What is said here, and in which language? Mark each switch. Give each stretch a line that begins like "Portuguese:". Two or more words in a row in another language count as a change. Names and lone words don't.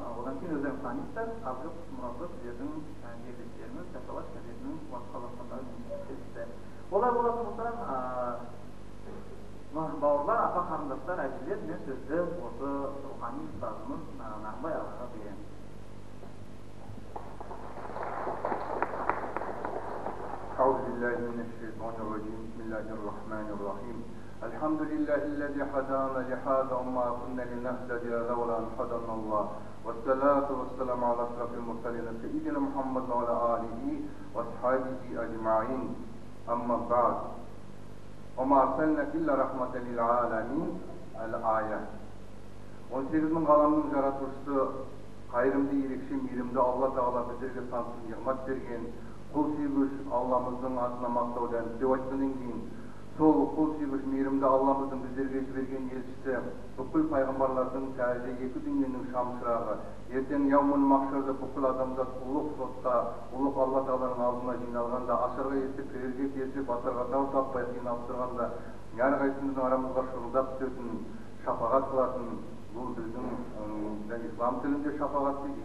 Kazakh: Одан кейін өздеріңіз танисыздар, Абдық Мұратов сіздердің жерлестеріңіз, Жасталаш газетінің қазақстандағы тілшісі. Олай болатын болса, бауырлар, апа қарындастар, әжелер, мен сөзді осы рухани ұстазымыз Нарымбай ағаға беремін.
Arabic: أعوذ بالله من الشيطان الرجيم بسم الله الرحمن الرحيم الحمد لله الذي هدانا لهذا وما كنا لنهتدي لولا أن هدانا الله والصلاة والسلام على أشرف المرسلين سيدنا محمد وعلى آله وأصحابه أجمعين أما بعد وما أرسلناك إلا رحمة للعالمين الآية
Kazakh: 18 мың ғаламның жаратушысы қайырымды, ерекше, мейірімді Алла Тағала біздерге сансыз нығмат берген құл сүйгіш Алламыздың атына мақтаудан деп айтқаннан кейін сол құл сүйгіш мейірімді Алламыздың біздерге жіберген елшісі бүкіл пайғамбарлардың тәжі екі дүниенің шамшырағы ертең яумул махшарда бүкіл адамзат ұлық сотта ұлық Алла Тағаланың алдына жиналғанда ашарға естіп кірерге келсе батырға тау таппай қиналып тұрғанда әрқайсымыздың арамызға шырылдап түсетін шапағат қылатын бұл біздің ислам тілінде шапағат дейді.